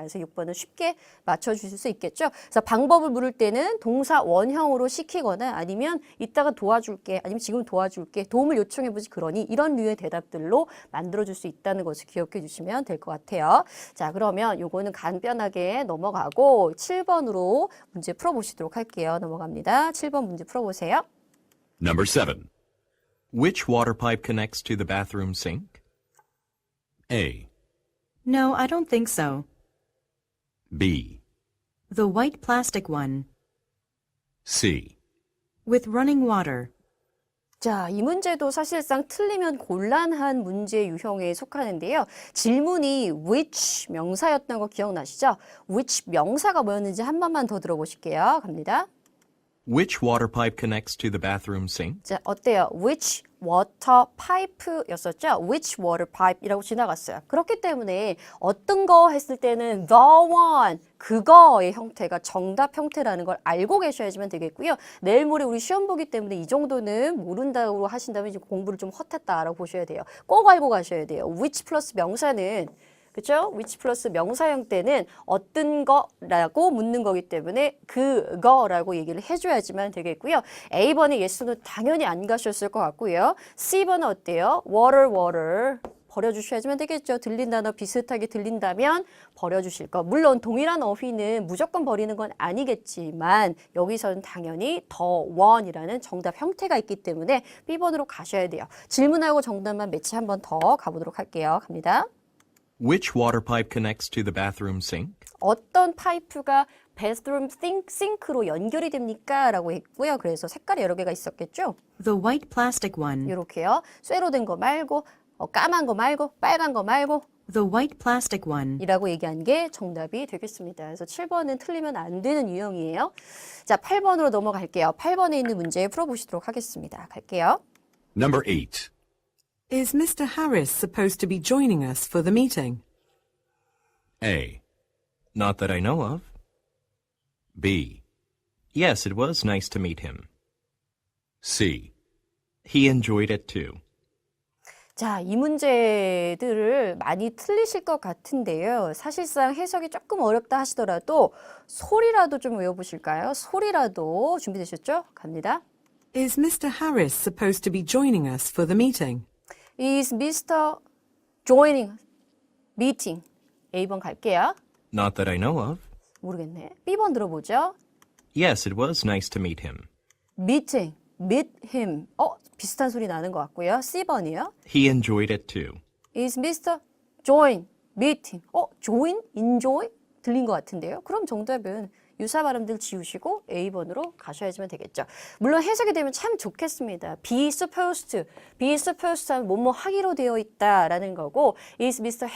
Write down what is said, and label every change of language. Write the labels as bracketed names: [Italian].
[Korean] 그래서 6번은 쉽게 맞춰주실 수 있겠죠. 그래서 방법을 물을 때는 동사 원형으로 시키거나 아니면 이따가 도와줄게 아니면 지금 도와줄게 도움을 요청해보지 그러니 이런 류의 대답들로 만들어줄 수 있다는 것을 기억해 주시면 될 것 같아요. 자, 그러면 요거는 간편하게 넘어가고 7번으로 문제 풀어보시도록 할게요. 넘어갑니다. 7번 문제 풀어보세요. [English] Number 7. Which water pipe connects to the bathroom sink? A. No, I don't think so. B. The white plastic one. C. With running water. [Korean] 자, 이 문제도 사실상 틀리면 곤란한 문제 유형에 속하는데요. 질문이 which 명사였던 거 기억나시죠? which 명사가 뭐였는지 한 번만 더 들어보실게요. 갑니다. [English] Which water pipe connects to the bathroom sink? [Korean] 자, 어때요? which water pipe였었죠. which water pipe이라고 지나갔어요. 그렇기 때문에 어떤 거 했을 때는 the one, 그거의 형태가 정답 형태라는 걸 알고 계셔야지만 되겠고요. 내일 모레 우리 시험 보기 때문에 이 정도는 모른다고 하신다면 이제 공부를 좀 헛했다라고 보셔야 돼요. 꼭 알고 가셔야 돼요. which 플러스 명사는 그렇죠? which 플러스 명사형 때는 어떤 거라고 묻는 거기 때문에 그거라고 얘기를 해줘야지만 되겠고요. A번의 예스는 당연히 안 가셨을 것 같고요. C번은 어때요? water 버려주셔야지만 되겠죠. 들린 단어 비슷하게 들린다면 버려주실 거. 물론 동일한 어휘는 무조건 버리는 건 아니겠지만 여기서는 당연히 the one이라는 정답 형태가 있기 때문에 B번으로 가셔야 돼요. 질문하고 정답만 매치 한 번 더 가보도록 할게요. 갑니다. [English] Which water pipe connects to the bathroom sink? [Korean] 어떤 파이프가 bathroom sink로 연결이 됩니까? 라고 했고요. 그래서 색깔이 여러 개가 있었겠죠? [English] The white plastic one. [Korean] 이렇게요. 쇠로 된 거 말고 까만 거 말고 빨간 거 말고 [English] The white plastic one. [Korean] 이라고 얘기한 게 정답이 되겠습니다. 그래서 7번은 틀리면 안 되는 유형이에요. 자, 8번으로 넘어갈게요. 8번에 있는 문제 풀어보시도록 하겠습니다. 갈게요. [English] Number 8. Is Mr. Harris supposed to be joining us for the meeting? A. Not that I know of. B. Yes, it was nice to meet him. C. He enjoyed it too. [Korean] 자, 이 문제들을 많이 틀리실 것 같은데요. 사실상 해석이 조금 어렵다 하시더라도 소리라도 좀 외워보실까요? 소리라도 준비되셨죠? 갑니다. [English] Is Mr. Harris supposed to be joining us for the meeting? Is Mr. joining meeting? [Korean] A번 갈게요. [English] Not that I know of. [Korean] 모르겠네. B번 들어보죠. [English] Yes, it was nice to meet him. meeting, meet him. [Korean] 비슷한 소리 나는 것 같고요. C번이요. [English] He enjoyed it too. Is Mr. join meeting? join, enjoy? [Korean] 들린 것 같은데요. 그럼 정답은 유사 발음들 지우시고 A번으로 가셔야지만 되겠죠. 물론 해석이 되면 참 좋겠습니다. be supposed 하면 뭐뭐 하기로 되어 있다라는 거고 is Mr.